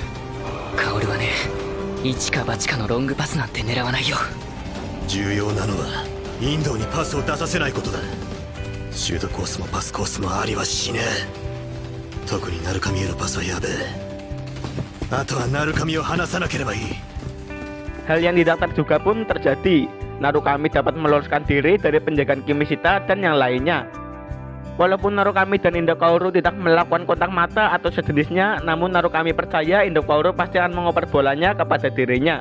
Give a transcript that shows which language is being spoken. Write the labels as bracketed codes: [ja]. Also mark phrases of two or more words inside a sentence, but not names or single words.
[ja] 薫はね、一か八かのロングパスなんて狙わないよ。重要なのはインドにパスを出させないことだ。シュートコースもパスコースもありはしねえ。特に鳴神へのパスはやべえ。あとは鳴神を離さなければいい。 [id] Hal yang tidak terduga pun terjadi. Narukami dapat meloloskan diri dari penjagaan Kimishita dan yang lainnya. Walaupun Narukami dan Indo Kaoru tidak melakukan kontak mata atau sejenisnya, namun Narukami percaya Indo Kaoru pasti akan mengoper bolanya kepada dirinya.